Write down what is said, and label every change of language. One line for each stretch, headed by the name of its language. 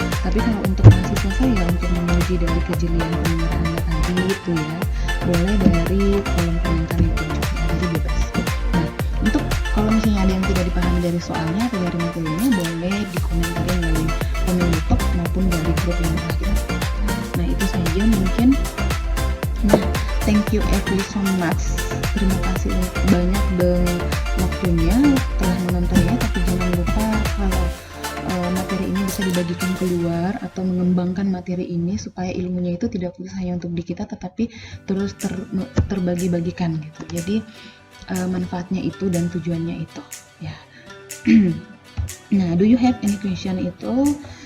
Indonesian: Tapi kalau untuk mahasiswa saya, untuk menguji dari kejelian pendengar Anda tadi itu ya, boleh dari kolom komentar itu juga, jadi bebas. Nah, untuk kalau misalnya ada yang tidak dipahami dari soalnya atau dari materinya, boleh dikomentarin melalui komen YouTube maupun dari grup yang telah kita. Nah, itu saja mungkin.
English: Nah, thank you every so much.
Indonesian: Terima kasih banyak dengan waktunya telah menontonnya. Tapi jangan lupa kalau materi ini bisa dibagikan keluar atau mengembangkan materi ini supaya ilmunya itu tidak fokus hanya untuk di kita, tetapi terus terbagi-bagikan gitu. Jadi manfaatnya itu dan tujuannya itu ya.
English: Nah, do you have any question itu?